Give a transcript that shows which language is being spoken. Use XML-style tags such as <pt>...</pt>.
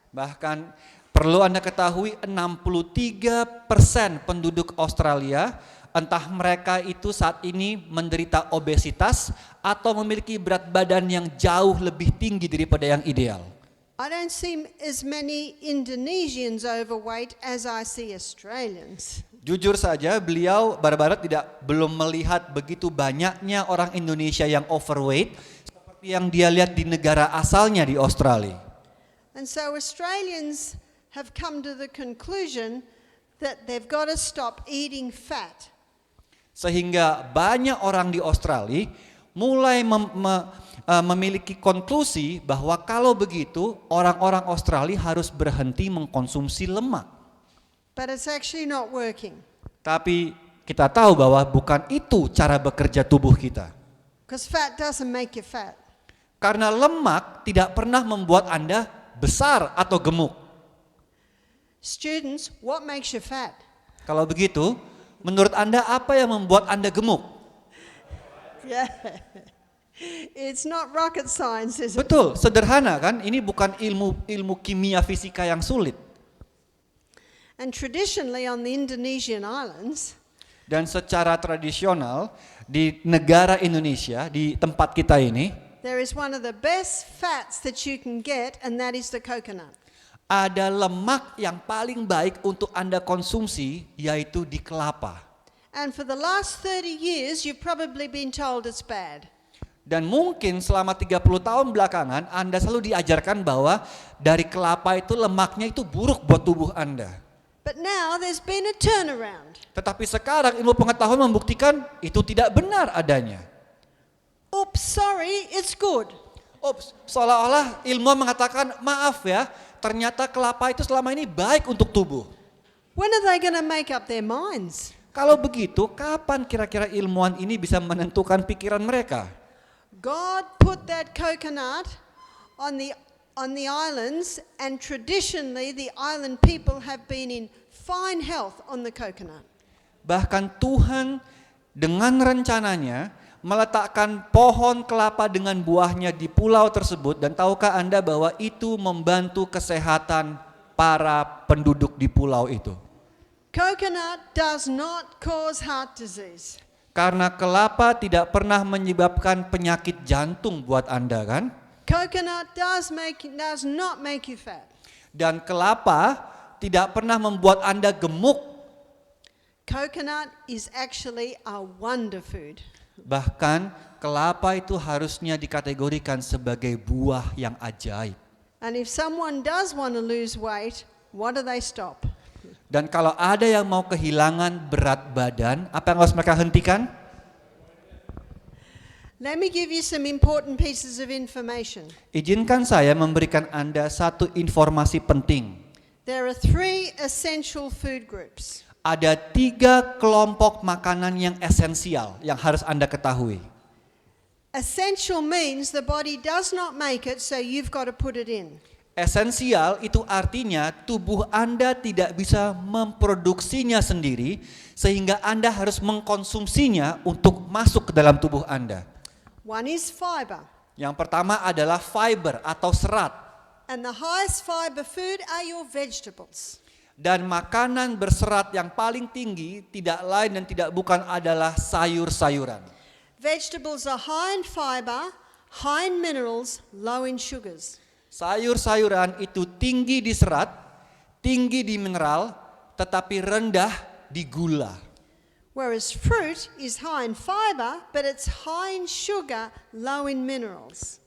<id>Bahkan perlu Anda ketahui 63% penduduk Australia, entah mereka itu saat ini menderita obesitas atau memiliki berat badan yang jauh lebih tinggi daripada yang ideal.</id> <en>I don't see as many Indonesians overweight as I see Australians.</en> <id>Jujur saja, beliau Barbara belum melihat begitu banyaknya orang Indonesia yang overweight seperti yang dia lihat di negara asalnya di Australia.</id> <en>And so Australians have come to the conclusion that they've got to stop eating fat.</en> <id>Sehingga banyak orang di Australia mulai memiliki konklusi bahwa kalau begitu orang-orang Australia harus berhenti mengkonsumsi lemak.</id> <en>But it's actually not working.</en> <id>Tapi kita tahu bahwa bukan itu cara bekerja tubuh kita.</id> <en>Because fat doesn't make you fat.</en> <id>Karena lemak tidak pernah membuat Anda besar atau gemuk.</id> <en>Students, what makes you fat?</en> <id>Kalau begitu, menurut Anda apa yang membuat Anda gemuk?</id> <en>Yeah. It's not rocket science, is it?</en> <id>Betul, sederhana kan? Ini bukan ilmu kimia fisika yang sulit.</id> <en>And traditionally on the Indonesian islands,</en> <id>Dan secara tradisional di negara Indonesia, di tempat kita ini,</id> <en>there is one of the best fats that you can get, and that is the coconut.</en> <id>ada lemak yang paling baik untuk Anda konsumsi, yaitu di kelapa.</id> <en>And for the last 30 years, you've probably been told it's bad.</en> <id>Dan mungkin selama 30 tahun belakangan Anda selalu diajarkan bahwa dari kelapa itu lemaknya itu buruk buat tubuh Anda.</id> <en>But now there's been a turnaround.</en> <id>Tetapi sekarang ilmu pengetahuan membuktikan itu tidak benar adanya.</id> <en>Oops, sorry, it's good.</en> <id>Ops, seolah-olah ilmuwan mengatakan maaf ya, ternyata kelapa itu selama ini baik untuk tubuh.</id> <en>When are they going to make up their minds?</en> <id>Kalau begitu, kapan kira-kira ilmuwan ini bisa menentukan pikiran mereka?</id> <en>God put that coconut on the islands, and traditionally the island people have been in fine health on the coconut.</en> <id>Bahkan Tuhan dengan rencananya meletakkan pohon kelapa dengan buahnya di pulau tersebut, dan tahukah Anda bahwa itu membantu kesehatan para penduduk di pulau itu?</id> <en>Coconut does not cause heart disease.</en> <id>Karena kelapa tidak pernah menyebabkan penyakit jantung buat Anda kan?</id> <en>Coconut does not make you fat.</en> <id>Dan kelapa tidak pernah membuat Anda gemuk.</id> <en>Coconut is actually a wonder food.</en> <id>Bahkan kelapa itu harusnya dikategorikan sebagai buah yang ajaib.</id> <en>And if someone does want to lose weight, what do they stop?</en> <id>Dan kalau ada yang mau kehilangan berat badan, apa yang harus mereka hentikan?</id> <en>Let me give you some important pieces of information.</en> <id>Izinkan saya memberikan Anda satu informasi penting.</id> <en>There are 3 essential food groups.</en> <id>Ada 3 kelompok makanan yang esensial yang harus Anda ketahui.</id> <en>Essential means the body does not make it, so you've got to put it in.</en> <id>Esensial itu artinya tubuh Anda tidak bisa memproduksinya sendiri, sehingga Anda harus mengkonsumsinya untuk masuk ke dalam tubuh Anda.</id> <en>One is fiber.</en> <id>Yang pertama adalah fiber atau serat.</id> <en>And the highest fiber food are your vegetables.</en> <id>Dan makanan berserat yang paling tinggi tidak lain dan tidak bukan adalah sayur-sayuran.</id> <en>Vegetables are high in fiber, high in minerals, low in sugars.</en> <id>Sayur-sayuran itu tinggi di serat, tinggi di mineral, tetapi rendah di gula.</id> <en>Whereas fruit is high in fiber, but it's high in sugar, low in minerals.</en>